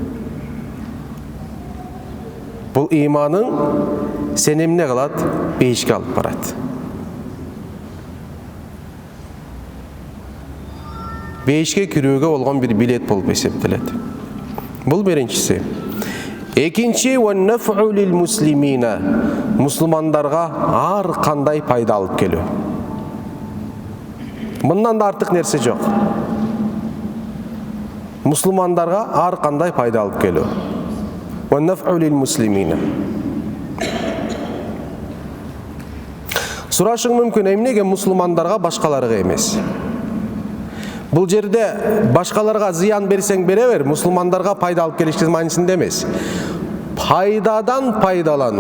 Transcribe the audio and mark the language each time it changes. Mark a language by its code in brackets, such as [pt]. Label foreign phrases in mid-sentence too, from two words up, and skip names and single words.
[ky] Бул иманың сен эмне кылат? Бейишке алып барат. Бейишке кирүүгө болгон бир билет болуп эсептелет. Бул биринчиси. Экинчи [ar] والنفع للمسلمين. [ky] Мусулмандарга ар кандай пайда алып келүү. Мындан да артык нерсе жок. Мусулмандарга ар кандай пайда алып келүү. [ar] والنفع للمسلمين. [ky] Сурашың мүмкүн, эмнеге мусулмандарга башкаларга эмес? Бул жерде башкаларга зыян берсең бере бер, мусулмандарга пайда алып келишти маанисинде эмес. Пайдадан пайдалануу.